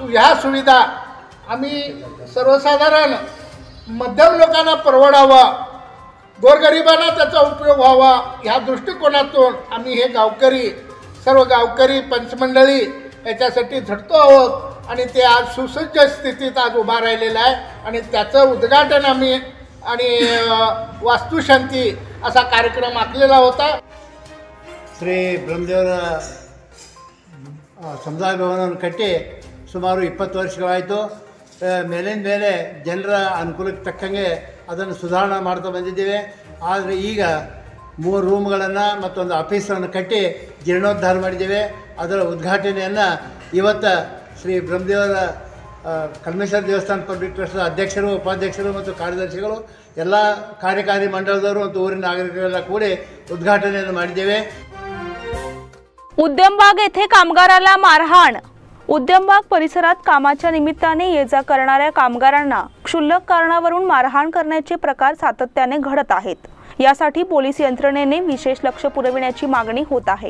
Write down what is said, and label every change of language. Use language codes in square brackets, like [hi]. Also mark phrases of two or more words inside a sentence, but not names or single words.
[mr] ह्या सुविधा आम्ही सर्वसाधारण मध्यम लोकांना परवडावा, गोरगरिबांना त्याचा उपयोग व्हावा ह्या दृष्टिकोनातून आम्ही हे सर्व गावकरी पंचमंडळी याच्यासाठी झटतो आहोत आणि ते आज सुसज्ज स्थितीत आज उभा राहिलेलं आहे आणि त्याचं उद्घाटन आम्ही आणि वास्तुशांती असा कार्यक्रम आखलेला होता. [kn] ಶ್ರೀ ಬ್ರಹ್ಮದೇವರ ಸಮುದಾಯ ಭವನವನ್ನು ಕಟ್ಟಿ ಸುಮಾರು 20 ವರ್ಷಗಳಾಯಿತು. ಮೇಲಿನ ಮೇಲೆ ಜನರ ಅನುಕೂಲಕ್ಕೆ ತಕ್ಕಂಗೆ ಅದನ್ನು ಸುಧಾರಣೆ ಮಾಡ್ತಾ ಬಂದಿದ್ದೇವೆ. ಆದರೆ ಈಗ 3 ರೂಮ್ಗಳನ್ನು ಮತ್ತೊಂದು ಆಫೀಸನ್ನು ಕಟ್ಟಿ ಜೀರ್ಣೋದ್ಧಾರ ಮಾಡಿದ್ದೇವೆ. ಅದರ ಉದ್ಘಾಟನೆಯನ್ನು ಇವತ್ತು ಶ್ರೀ ಬ್ರಹ್ಮದೇವರ ಕಲ್ಮೇಶ್ವರ ದೇವಸ್ಥಾನ ಪಬ್ಲಿಕ್ ಟ್ರಸ್ಟ್ನ ಅಧ್ಯಕ್ಷರು, ಉಪಾಧ್ಯಕ್ಷರು ಮತ್ತು ಕಾರ್ಯದರ್ಶಿಗಳು, ಎಲ್ಲ ಕಾರ್ಯಕಾರಿ ಮಂಡಳದವರು ಮತ್ತು ಊರಿನ ನಾಗರಿಕರೆಲ್ಲ ಕೂಡಿ ಉದ್ಘಾಟನೆಯನ್ನು ಮಾಡಿದ್ದೇವೆ. [mr] उद्यमबाग येथे कामगाराला मारहाण. उद्यमबाग परिसरात कामाच्या निमित्ताने ये-जा करणाऱ्या कामगारांना क्षुल्लक कारणावरून मारहाण करण्याचे प्रकार सातत्याने घडत आहेत. यासाठी पोलीस यंत्रणेने विशेष लक्ष पुरविण्याची मागणी होत आहे.